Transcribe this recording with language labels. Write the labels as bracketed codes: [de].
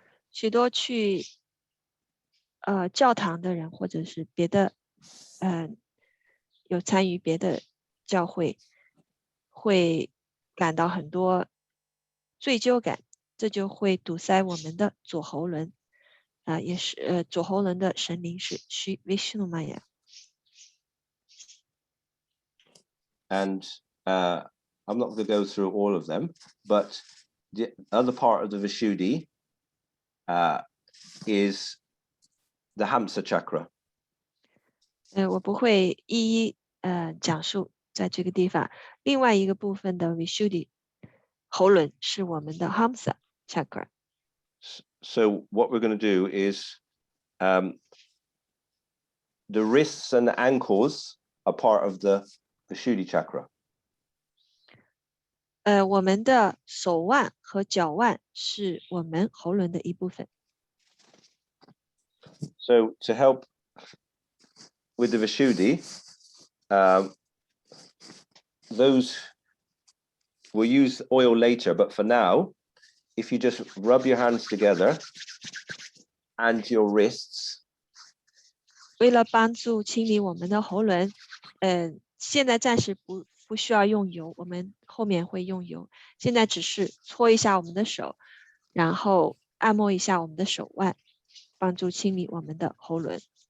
[zh] 许多去教堂的人，或者是别的有参与别的教会，会感到很多罪疚感，这就会堵塞我们的左喉轮。也是左喉轮的神灵是Sri Vishnu Maya。 [en] and I'm not going to go through all of them, but the other part of the Vishuddhi is the Hamsa chakra. [zh] 我不会一一讲述在这个地方。另外一个部分的 Vishuddhi 喉轮是我们的 Hamsa chakra。 [en] So what we're going to do is the wrists and the ankles are part of the Vishuddhi chakra. [zh] 我们的手腕和脚腕是我们喉轮的一部分。 [en] So to help with the Vishuddhi, those we'll use oil later, but for now, if you just rub your hands together and your wrists. [zh] 为了帮助清理我们的喉轮，现在暂时不需要用油，我们后面会用油。现在只是搓一下我们的手，然后按摩一下我们的手腕，帮助清理我们的喉轮。